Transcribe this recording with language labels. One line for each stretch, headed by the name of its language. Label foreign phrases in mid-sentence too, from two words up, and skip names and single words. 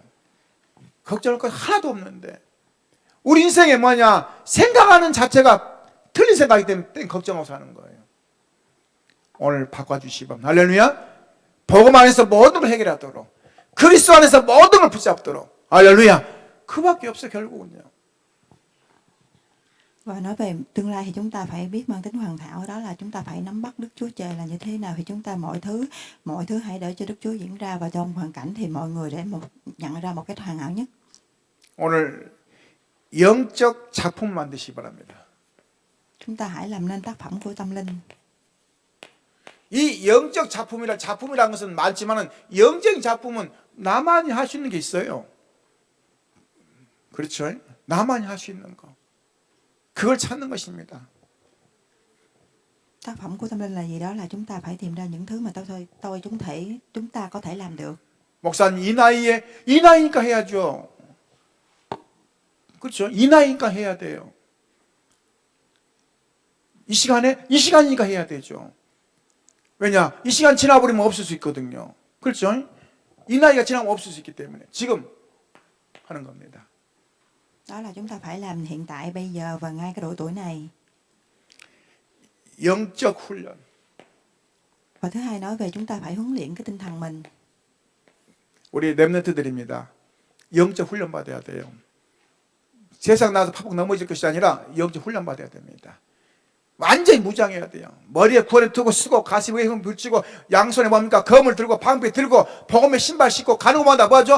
Korean: 걱정할 건 하나도 없는데 우리 인생에 생각하는 자체가 틀린 생각이기 때문에 걱정하고 사는 거예요. 오늘 바꿔주시기 바랍니다. 할렐루야. 복음 안에서 모든 걸 해결하도록, 그리스도 안에서 모든 걸 붙잡도록. 할렐루야. 그밖에 없어 결국은요.
Vietnamese: Và nói về tương lai thì chúng ta phải biết mang tính hoàn hảo, đó là chúng ta phải nắm bắt Đức Chúa Trời là như thế nào thì chúng ta mọi thứ hãy để cho Đức Chúa diễn ra, và trong hoàn cảnh thì mọi người để nhận ra một cái hoàn hảo nhất.
Korean: 오늘 영적 작품 만드시기 바랍니다.
Vietnamese: Chúng ta hãy làm nên tác phẩm của tâm linh.
Korean: 이 영적 작품이라는 것은 많지만은 영적인 작품은 나만이 할 수 있는 게 있어요. 그렇죠? 나만이 할 수 있는 거. 그걸 찾는 것입니다.
Vietnamese: Tác phẩm của tâm linh là gì? Đó là chúng ta phải tìm ra những thứ mà chúng ta có thể làm được.
Korean: 목사님 이 나이니까 해야죠. 그렇죠? 이 나이니까 해야 돼요. 이 시간이니까 해야 되죠. 왜냐? 이 시간 지나버리면 없을 수 있거든요. 그렇죠? 이 나이가 지나면 없을 수 있기 때문에 지금 하는 겁니다.
Vietnamese: Đó là chúng ta phải làm hiện tại bây giờ và ngay cái độ tuổi này.
Korean: 영적 훈련.
Vietnamese: Và thứ hai nói về chúng ta phải huấn luyện cái tinh thần mình.
Korean: 우리 렘넌트들입니다. 영적 훈련 받아야 돼요. 세상 나와서 팍팍 넘어질 것이 아니라 영적 훈련 받아야 됩니다. 완전히 무장해야 돼요. 머리에 구원을 두고 쓰고 가슴에 힘을 붙이고 양손에 검을 들고 방패 들고 복음의 신발 신고 가는 것마다 뭐죠?